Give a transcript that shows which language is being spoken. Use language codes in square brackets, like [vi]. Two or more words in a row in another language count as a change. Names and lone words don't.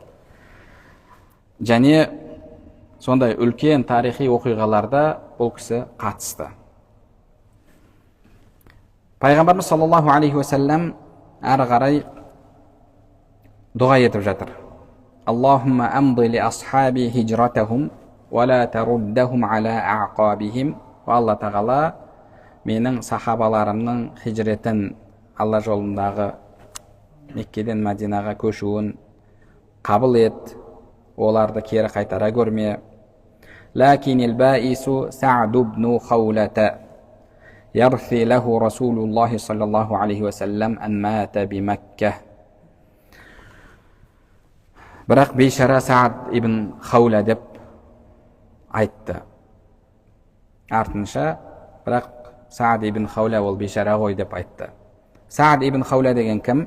[kk] Және сондай үлкен тарихи оқиғаларда бұл кісі қатысты. Пайғамбарымыз [ar] صلى الله عليه وسلم [kk] әрі қарай дұға етіп жатыр. [ar] اللهم أمض لأصحابي هجرتهم ولا تردهم على أعقابهم. [kk] Алла тағала менің сахабаларымның хижретін, Алла жолындағы Меккеден Мәдинаға көшуін қабыл ет, оларды кері қайтара көрме. [ar] لكن البائس سعد بن خولة يرثي له رسول الله صلى الله عليه وسلم أن مات بمكة. [kk] Бірақ бейшара Са'д ибн Хаула деп айтты. Артынша, бірақ Са'д ибн Хаула ол бейшара ғой деп айтты. Са'д ибн Хаула деген кім?